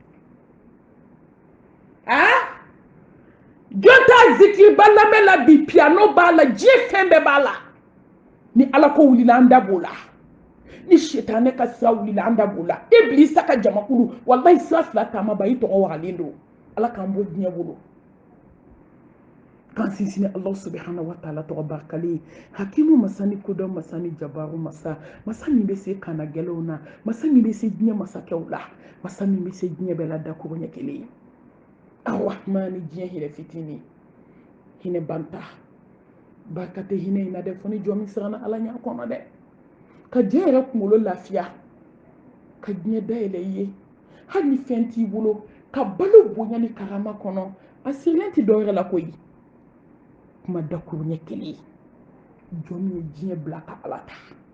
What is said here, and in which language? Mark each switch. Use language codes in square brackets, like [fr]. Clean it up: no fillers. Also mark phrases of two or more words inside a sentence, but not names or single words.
[bm] jɔn t'a zikiriba lamɛn la bi piano b'a la diɲɛ fɛn bɛɛ b'a la ni ala ko wulila an da b'o la ni sitanɛ ka sira wulila an da b'o la ibilisa ka jamakulu wallahi sira fila taama ba i tɔgɔ wagalen don ala k'an bɔ diɲɛ bolo k'an sinsin [ar] Allah subhanahu wa ta'ala [bm] tɔgɔ barikalen hakimu masa ni kodɔn masa ni jabaru masa masa min bɛ se kana gɛlɛnw na masa min bɛ se diɲɛ masakɛw la masa min bɛ se diɲɛ bɛɛ la dakuru ɲɛ kelen arrahmani diɲɛ hinɛ fitinin hinɛ banta barika tɛ hinɛ in na dɛ fo ni jɔn min siranna ala ɲɛ kɔnɔ dɛ ka diɲɛ yɛrɛ kunkolo lafiya ka diɲɛ dayɛlɛ i ye hali ni fɛn t'i bolo ka balo bonya ni karama kɔnɔ a sirilen tɛ dɔwɛrɛ la koyi kuma dakuru ɲɛ kelen jɔn min ye diɲɛ bila ka ala ta